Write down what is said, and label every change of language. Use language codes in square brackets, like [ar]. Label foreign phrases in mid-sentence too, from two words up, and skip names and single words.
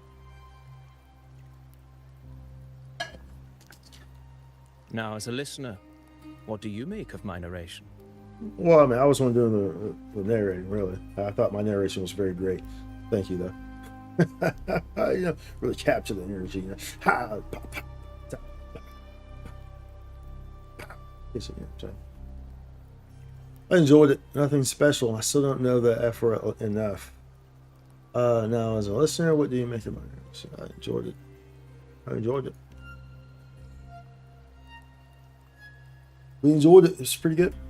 [en] Now, as a listener, what do you make of my narration? Well, I mean, I was the one doing the narrating, really. I thought my narration was very great. Thank you, though. You know, really capture the energy. You know, ha, pa, pa, ta, pa, pa. Yes, you know what I'm saying. I enjoyed it. Nothing special. I still don't know the effort enough. Now, as a listener, what do you make of my narration? I enjoyed it. We enjoyed it. It's pretty good.